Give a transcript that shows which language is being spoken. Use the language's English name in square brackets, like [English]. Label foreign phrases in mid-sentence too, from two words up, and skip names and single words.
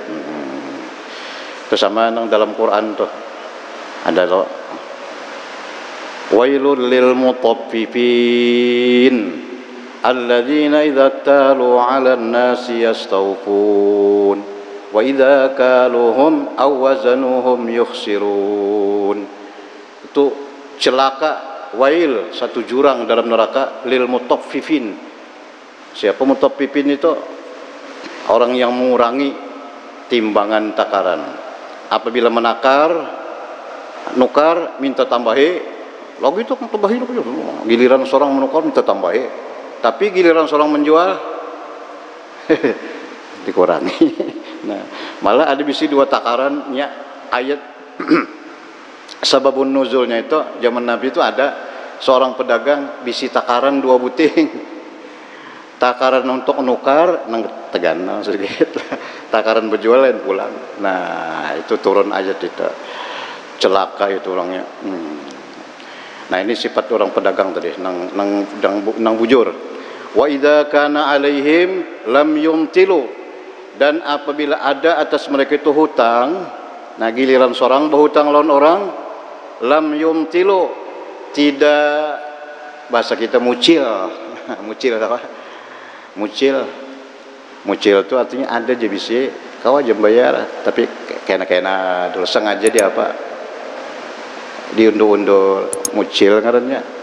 [Banjar] Terus sama nang dalam Quran tuh ada loh, [Arabic] ويل للمطففين الذين إذا اكتالوا على الناس يستوفون وإذا كالوهم أو وزنوهم يخسرون. [Banjar] Itu celaka, wail, satu jurang dalam neraka, [Arabic] للمطففين. [Banjar] Siapa mutaffifin itu? Orang yang mengurangi timbangan takaran. Apabila nukar minta tambahi, lagi itu tambahi, giliran seorang menukar minta tambahi, tapi giliran seorang menjual dikurangi. Nah malah ada bisi dua takarannya ayat. Sababun nuzulnya itu zaman Nabi itu ada seorang pedagang bisi takaran 2 buting. Takaran untuk nukar nang tegan sedikit, takaran berjual lain pulang. Nah itu turun ayat itu, celaka itu orangnya. Nah ini sifat orang pedagang tadi, nang bujur. [Arabic] وإذا كان عليهم لم يمطلوا, [Banjar] dan apabila ada atas mereka itu hutang, nah giliran seorang berhutang lawan orang, [Arabic] لم يمطلوا, [Banjar] tidak, bahasa kita mucil. Mucil apa? Mucil itu artinya ada je bisi kau aja bayar, tapi kena dulu sengaja dia apa diundur-undur, mucil ngarannya.